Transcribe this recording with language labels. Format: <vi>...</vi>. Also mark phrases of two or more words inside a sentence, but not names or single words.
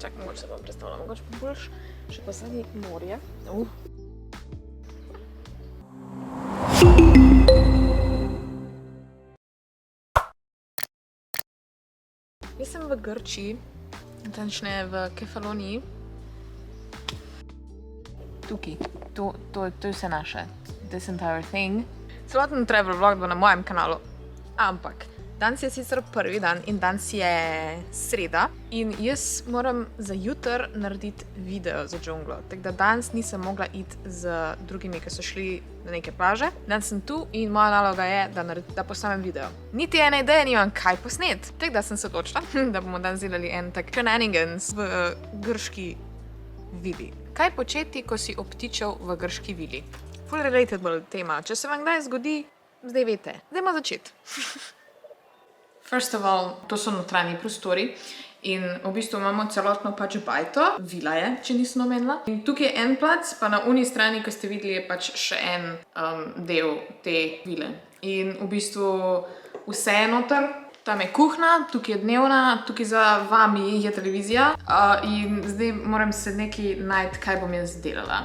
<sl>mogoče se vam predstavljam, mogoče pa boljš še posadi morje. Jaz sem v Grčiji, natančneje v Kefaloniji. Tukaj, to je vse naše,</sl> <en>this entire thing.</en> <sl>Celoten</sl> <en>travel vlog</en> <sl>bo na mojem kanalu, ampak danes je sicer prvi dan in danes je sreda in jaz moram za jutr narediti video za džunglo. Tako da danes nisem mogla iti z drugimi, ki so šli na neke plaže. Danes sem tu in moja naloga je, da posnamem video. Niti ene ideje nimam, kaj posnet. Tako da sem se odločila, da bomo danes delali en tak shenanigans v grški vili. Kaj početi, ko si obtičal v grški vili? Full relatable tema. Če se vam kdaj zgodi, zdaj veste. Dajmo začeti.</sl> <en>First of all,</en> <sl>to so notranji prostori in v bistvu imamo celotno pač bajto, vila je, če nisem omenila. In tukaj je en plac, pa na uni strani, ko ste videli, je pač še en del te vile. In v bistvu vse je noter, tam je kuhna, tukaj je dnevna, tukaj za vami je televizija in zdaj moram se nekaj najti, kaj bom jaz delala.</sl>